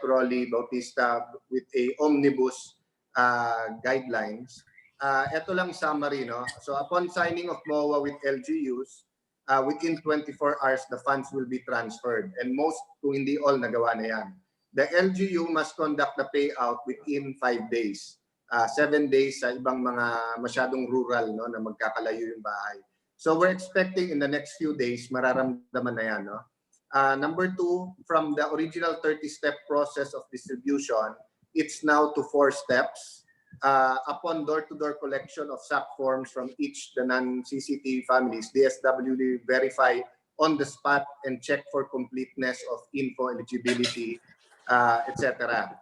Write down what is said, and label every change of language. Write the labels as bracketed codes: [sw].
[en] Rolly Bautista with a omnibus guidelines. [tl] Ito lang summary, no? [en] So upon signing of MOA with LGUs, within 24 hours, the funds will be transferred. And most, kung hindi all, [tl] nagawa na yan. [en] The LGU must conduct the payout within 5 days. [tl] 7 days sa ibang mga masyadong rural, no, na magkakalayo yung bahay. [en] So we're expecting in the next few days, [tl] mararamdaman na yan. [en] No? Number 2, from the original 30-step process of distribution, it's now to 4 steps. Upon door-to-door collection of SAC forms from each the non-CCTV families, DSWD verify on the spot and check for completeness of info eligibility, etc.